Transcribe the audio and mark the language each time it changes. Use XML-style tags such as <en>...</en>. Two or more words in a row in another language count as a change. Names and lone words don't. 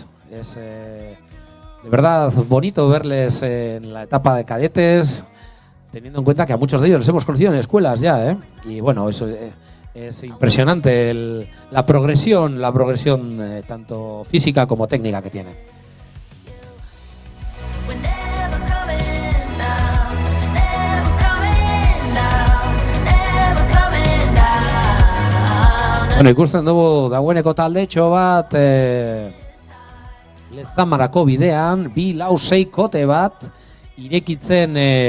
<es>Es de verdad bonito verles en la etapa de cadetes, teniendo en cuenta que a muchos de ellos les hemos conocido en escuelas ya, y bueno, eso es impresionante la progresión tanto física como técnica que tiene.</es> <eu>Bueno, ikusten dugu dagoeneko taldetxo bat Lezamarako bidean, 2-6 kote bat irekitzen</eu>